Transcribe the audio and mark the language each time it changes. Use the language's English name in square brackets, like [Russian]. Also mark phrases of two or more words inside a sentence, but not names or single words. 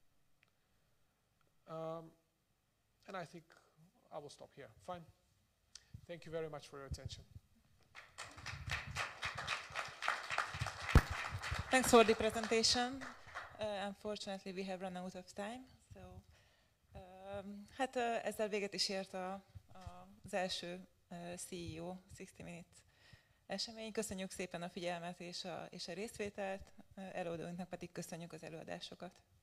[English] And I think I will stop here. Fine. Thank you very much for your attention. Thanks for the presentation. Unfortunately, we have run out of time. [Hungarian] So, hát ezzel véget is ért az első CEO60 Minute esemény. Köszönjük szépen a figyelmet és a részvételt, előadóinknak pedig köszönjük az előadásokat.